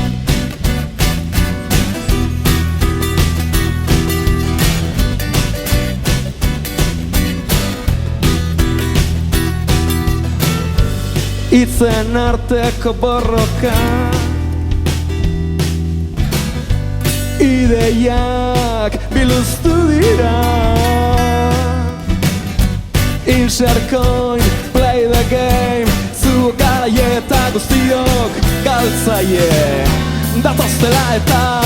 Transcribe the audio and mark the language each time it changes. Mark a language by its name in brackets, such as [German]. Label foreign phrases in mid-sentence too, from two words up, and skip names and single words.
[Basque] Itzen arteko borroka Ideiak biluztu dira [English] Insert coin, play the game [Basque] Zuok garaie eta guztiok galtzaie Datoztela eta